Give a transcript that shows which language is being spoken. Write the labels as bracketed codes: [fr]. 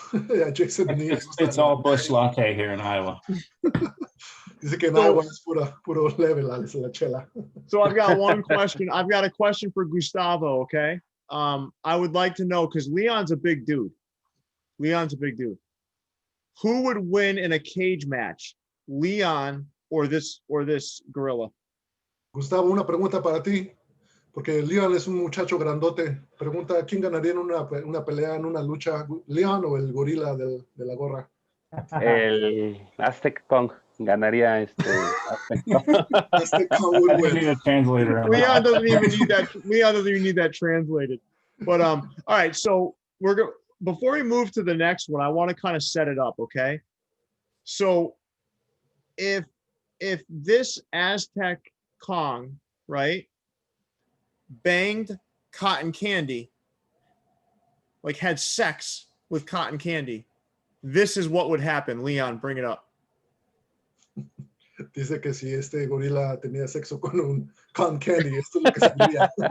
[en] Yeah, Jason Mead. It's all Busch Latte here in Iowa. [es] Dice que en Iowa es puro leve la chela. [en] So I've got one question. I've got a question for Gustavo. Okay. I would like to know, because Leon's a big dude. Who would win in a cage match, Leon or this gorilla? [es] Gustavo, una pregunta para ti, porque Leon es un muchacho grandote. Pregunta, ¿quién ganaría en una pelea, en una lucha, Leon o el gorila de la gorra? El Aztec Kong ganaría Aztec Kong. [en] Aztec Kong would I win. need a translator. on Leon that. doesn't even need that. Leon doesn't even need that translated. But all right. So we're going before we move to the next one, I want to kind of set it up. Okay. So if this Aztec Kong, right, banged cotton candy, like had sex with cotton candy, this is what would happen. Leon, bring it up. [es] Dice que si este gorila tenía sexo con un cotton candy, esto es lo que saldría.